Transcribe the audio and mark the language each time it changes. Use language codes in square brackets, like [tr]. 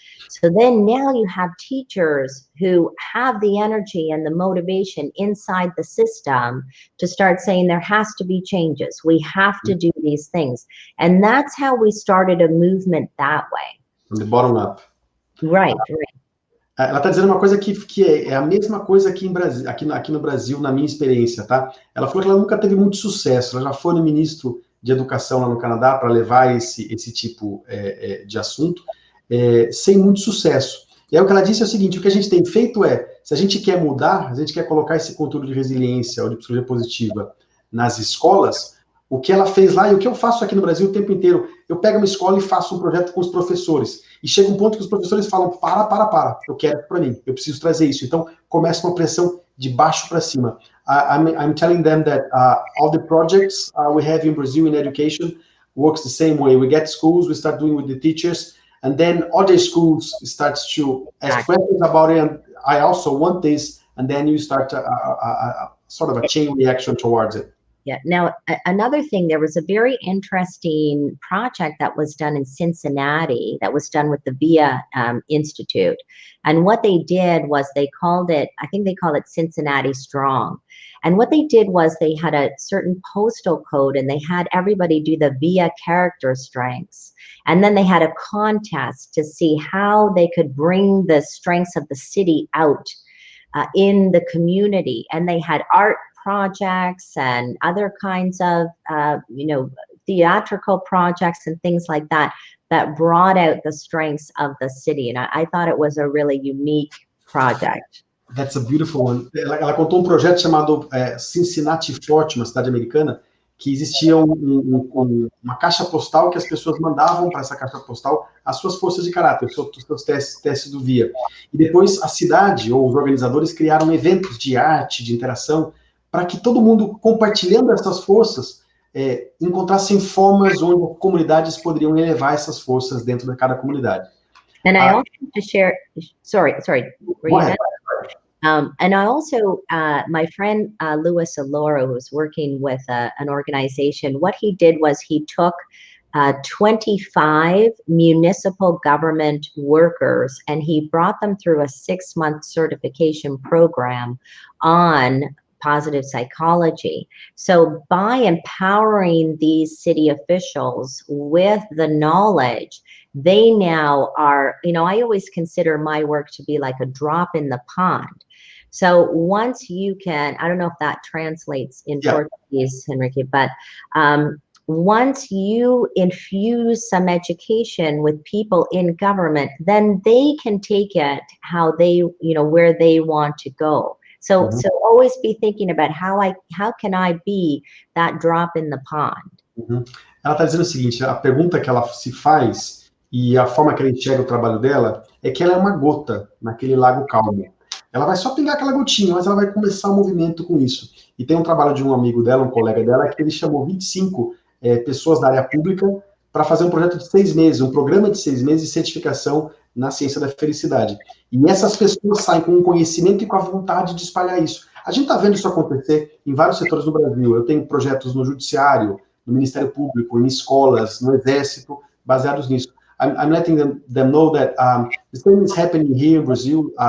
[en] So then now you have teachers who have the energy and the motivation inside the system to start saying there has to be changes. We have to do these things. And that's how we started a movement that way. From the bottom up. Right. [pt] Ela está dizendo uma coisa que é a mesma coisa aqui no Brasil, na minha experiência, tá? Ela falou que ela nunca teve muito sucesso. Ela já foi no ministro de Educação lá no Canadá para levar esse tipo de assunto, sem muito sucesso. E aí o que ela disse é o seguinte: o que a gente tem feito se a gente quer mudar, a gente quer colocar esse conteúdo de resiliência ou de psicologia positiva nas escolas, o que ela fez lá e o que eu faço aqui no Brasil o tempo inteiro, eu pego uma escola e faço um projeto com os professores. E chega um ponto que os professores falam, para, eu quero para mim, eu preciso trazer isso. Então, começa uma pressão de baixo para cima. [en] I'm telling them that all the projects we have in Brazil in education works the same way. We get schools, we start doing with the teachers, and then other schools starts to ask questions about it, and I also want this, and then you start a sort of a chain reaction towards it. Yeah. Now, another thing, there was a very interesting project that was done in Cincinnati that was done with the VIA Institute. And what they did was I think they called it Cincinnati Strong. And what they did was they had a certain postal code and they had everybody do the VIA character strengths. And then they had a contest to see how they could bring the strengths of the city out in the community. And they had art projects and other kinds of, theatrical projects and things like that brought out the strengths of the city. And I thought it was a really unique project. That's a beautiful one. [pt] Ela contou projeto chamado Cincinnati Forte, uma cidade americana, que existia uma caixa postal que as pessoas mandavam para essa caixa postal as suas forças de caráter, os seus testes do VIA. E depois a cidade ou os organizadores criaram eventos de arte, de interação, para que todo mundo, compartilhando essas forças, encontrassem formas onde comunidades poderiam elevar essas forças dentro de cada comunidade. [en] And I also want to share, sorry. And I also, my friend Louisa Jewell, who was working with an organization, what he did was he took 25 municipal government workers and he brought them through a 6-month certification program on positive psychology. So by empowering these city officials with the knowledge, they now are, I always consider my work to be like a drop in the pond. So once you can, I don't know if that translates in Portuguese, Henrique, but once you infuse some education with people in government, then they can take it how they, where they want to go. So always be thinking about how can I be that drop in the pond. [pt] Ela está dizendo o seguinte: a pergunta que ela se faz e a forma que ela enxerga o trabalho dela é que ela é uma gota naquele lago calmo. Ela vai só pingar aquela gotinha, mas ela vai começar o movimento com isso. E tem um trabalho de um amigo dela, um colega dela, que ele chamou 25 pessoas da área pública para fazer um projeto de 6 meses, um programa de 6 meses de certificação na ciência da felicidade. E essas pessoas saem com o conhecimento e com a vontade de espalhar isso. A gente está vendo isso acontecer em vários setores do Brasil. Eu tenho projetos no Judiciário, no Ministério Público, em escolas, no Exército, baseados nisso. [en] I'm letting them know that the same is happening here in Brazil.